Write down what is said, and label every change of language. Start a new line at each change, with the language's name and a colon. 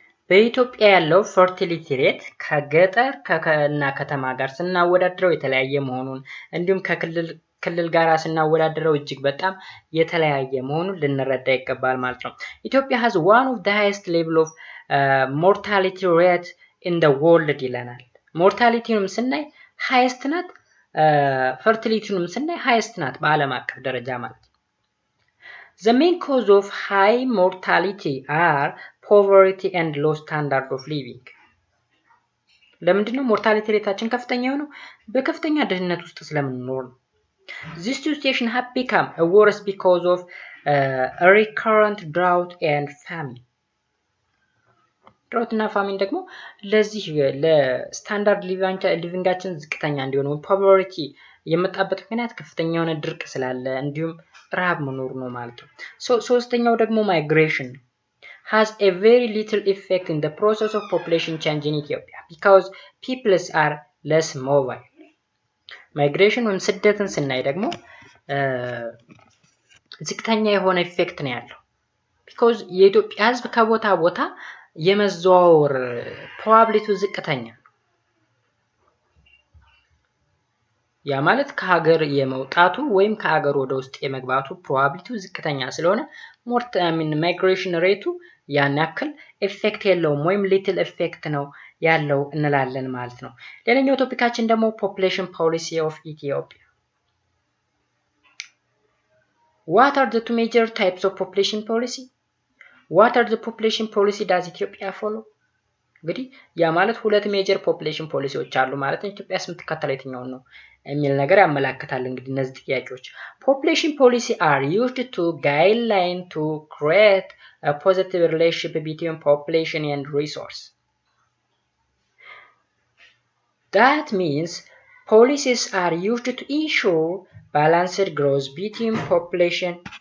Amharic: በኢትዮጵያ ያለው ፈርቲሊቲ ሬት ከገጠር እና ከተማ ጋር ስናወዳድረው የተለያየ መሆኑን እንዲሁም ከክልል ጋር ስናወዳድረው እጅግ በጣም የተለያየ መሆኑን ልንረዳ ይገባል ማለት ነው። ኢትዮጵያ
English: has one of the highest level of mortality rate in the world
Amharic: ይለናል። ሞርታሊቲንም ስናይ ሃይስት ናት፣ ፈርቲሊቲንም ስናይ ሃይስት ናት በዓለም አቀፍ ደረጃ ማለት ነው።
English: The main cause of high mortality are poverty and low standard of living.
Amharic: ለምንድነው ሞርታሊቲ ሬታችን ከፍተኛ የሆነው? በከፍተኛ ድህነት ውስጥ ስለምንኖር ነው።
English: This situation have become worse because of a recurrent drought and famine.
Amharic: ድራውት እና ፋሚን ደግሞ ለዚህ ለስታንዳርድ ሊቪንጋችን ዝቅተኛ እንዲሆን ፖቨርቲ የመጣበት ምክንያት ከፍተኛ የሆነ ድርቅ ስላለ እንዲሁም ረሃብ መኖር ነው ማለት ነው። ሶስተኛው ደግሞ ማይግሬሽን
English: has a very little effect in the process of population change in Ethiopia because peoples are less mobile.
Amharic: ማይግሬሽን ወይም ስደትን ስናይ ደግሞ ዝቅተኛ የሆነ ኢፌክት ነው ያለው because የኢትዮጵያ ህዝብ ከቦታ ቦታ የመዘዋወር ፕሮባቢሊቲው ዝቅተኛ። ያ ማለት ከሀገር የመውጣቱ ወይም ከሀገር ወደ ውስጥ የመግባቱ ፕሮባቢሊቲው ዝቅተኛ ስለሆነ ማይግሬሽን ሬቱ ያን ያክል ኢፌክት የለውም ወይም ሊትል ኢፌክት ነው ያለው እንላለን ማለት ነው። ሌላኛው ቶፒካችን ደግሞ ፖፑሌሽን ፖሊሲ ኦፍ ኢትዮጵያ።
English: What are the two major types of population policy? What are the population policy does Ethiopia follow?
Amharic: እንግዲህ ያ ማለት ሁለት ሜጀር ፖፑሌሽን ፖሊሲዎች አሉ ማለት ነው። ኢትዮጵያስ የምትከተለው የትኛውን ነው የሚል ነገር ያመላክታል። እንግዲህ እነዚህ ጥያቄዎች ፖፑሌሽን ፖሊሲ
English: are used to guideline to create a positive relationship between population and resource. That means policies are used to ensure balanced growth between population.